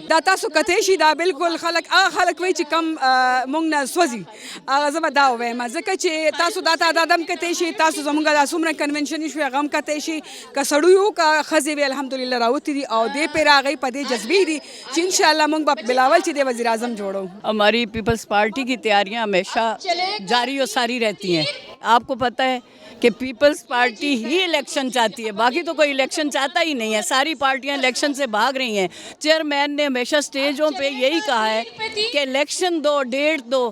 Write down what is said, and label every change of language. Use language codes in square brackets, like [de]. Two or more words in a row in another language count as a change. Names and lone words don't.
[ps] دا تاسو کتی شي دا بالکل خلک هغه خلک وایي چې کم مونږ نه سوځي هغه زه به دا ووایم ځکه چې تاسو دا تعداد هم کتی شي، تاسو زمونږ دا څومره کنونشن شوي هغه هم کتی شي، که سړی وو که ښځې وې الحمدلله راوتې دي او دې پرې هغوی په دې جذبې دي چې انشاءالله مونږ به بلاول چې دی وزیر اعظم جوړو. [ur] ہماری پیپلز پارٹی کی تیاریاں ہمیشہ جاری و ساری رہتی ہیں. آپ کو پتہ ہے کہ پیپلز پارٹی ہی الیکشن چاہتی ہے, باقی تو کوئی الیکشن چاہتا ہی نہیں ہے. ساری پارٹیاں الیکشن سے بھاگ رہی ہیں. چیئرمین نے ہمیشہ اسٹیجوں پہ یہی کہا ہے کہ الیکشن دو, ڈیٹ دو.